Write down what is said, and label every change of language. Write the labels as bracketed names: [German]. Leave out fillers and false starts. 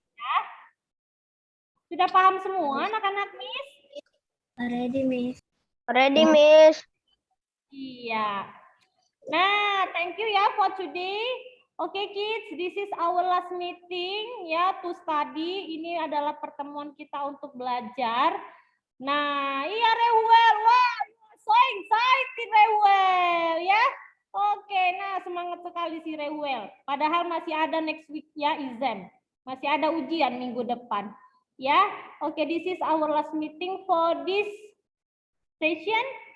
[Indonesian] Ya? Sudah paham semua anak-anak, Miss? [English] Already, Miss. Ready, Miss. [Indonesian] Iya. [English] Nah, thank you ya for today. Oke, kids, this is our last meeting ya to study. [Indonesian] Ini adalah pertemuan kita untuk belajar. Nah, iya Rewel, wah, [English] so excited [Indonesian] Rewel ya. Oke, nah semangat sekali si Rewel. Padahal masih ada [English] next week [Indonesian] ya exam. Masih ada ujian minggu depan. [English] Ya, oke, this is our last meeting for this session.